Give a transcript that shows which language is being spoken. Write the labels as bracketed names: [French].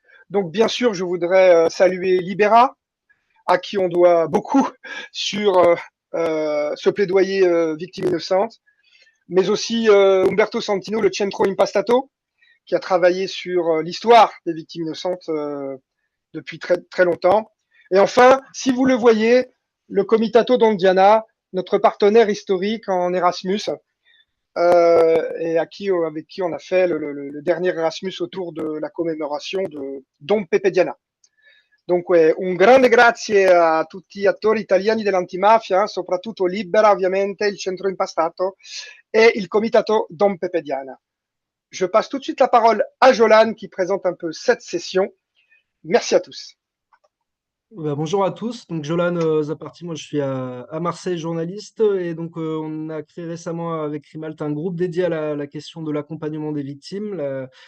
[French] Donc bien sûr, je voudrais saluer Libera, à qui on doit beaucoup sur ce plaidoyer victime innocente, mais aussi Umberto Santino, le Centro Impastato, qui a travaillé sur l'histoire des victimes innocentes depuis très longtemps. Et enfin, si vous le voyez, le Comitato d'Ondiana, notre partenaire historique en Erasmus, et avec qui on a fait le dernier Erasmus autour de la commémoration de Dom Pepe Diana. Donc, [Italian] un grande grazie a tutti gli attori italiani dell'antimafia, soprattutto Libera, ovviamente, il Centro Impastato et il Comitato Dom Pepe Diana. [French] Je passe tout de suite la parole à Jolan qui présente un peu cette session. Merci à tous. Bonjour à tous, donc Jolan Zaparti, moi je suis à Marseille journaliste et donc on a créé récemment avec Crimalt un groupe dédié à la question de l'accompagnement des victimes.